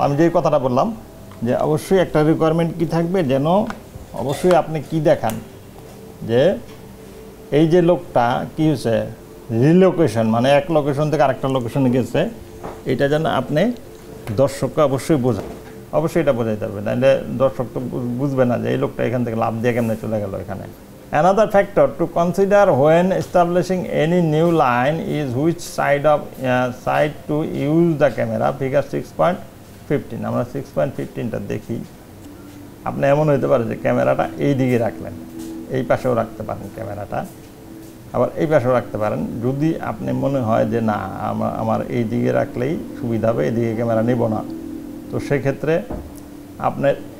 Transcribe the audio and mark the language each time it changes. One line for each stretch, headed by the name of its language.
Bangla: আমি যেই কথাটা বললাম যে অবশ্যই একটা রিকোয়ারমেন্ট কি থাকবে, যেন অবশ্যই আপনি কি দেখান যে এই যে লোকটা কী হয়েছে, রিলোকেশন মানে এক লোকেশন থেকে আরেকটা লোকেশনে গেছে, এটা যেন আপনি দর্শককে অবশ্যই বোঝান, অবশ্যই এটা বোঝাইতে হবে, নাহলে দর্শক তো বুঝবে না যে এই লোকটা এখান থেকে লাভ দিয়ে কেমনে চলে গেল এখানে।
English: Another factor to consider when establishing any new line is which side to use the camera.
Bangla: Figure 6.15. আমরা 6.15টা দেখি। আপনি এমন হইতে পারে যে ক্যামেরাটা এই দিকে রাখলেন, এই পাশেও রাখতে পারেন ক্যামেরাটা, আবার এই পাশেও রাখতে পারেন। যদি আপনি মনে হয় যে না আমার এই দিকে রাখলেই সুবিধা হবে, এই দিকে ক্যামেরা নেব না, তো সেক্ষেত্রে আপনার